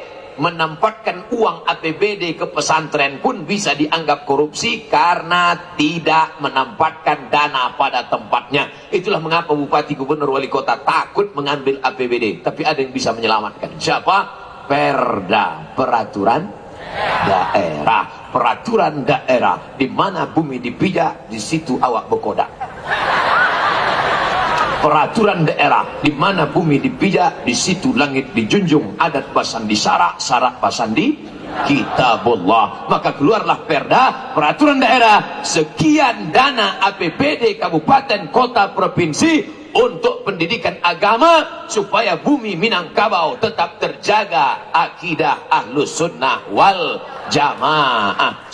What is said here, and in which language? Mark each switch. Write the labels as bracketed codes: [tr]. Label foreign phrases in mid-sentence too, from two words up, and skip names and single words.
[id] Menempatkan uang APBD ke pesantren pun bisa dianggap korupsi karena tidak menempatkan dana pada tempatnya. Itulah mengapa Bupati, Gubernur, Wali Kota takut mengambil APBD. Tapi ada yang bisa menyelamatkan. Siapa? Perda, peraturan daerah. Peraturan daerah, di mana bumi dipijak, di situ awak berkodak. Peraturan daerah, di mana bumi dipijak, di situ langit dijunjung. [min] Adat basan di sarak, sarak basan di kitabullah. [id] Maka keluarlah perda, peraturan daerah, sekian dana APBD kabupaten, kota, provinsi untuk pendidikan agama supaya bumi Minangkabau tetap terjaga akidah [ar] أهل السنة والجماعة.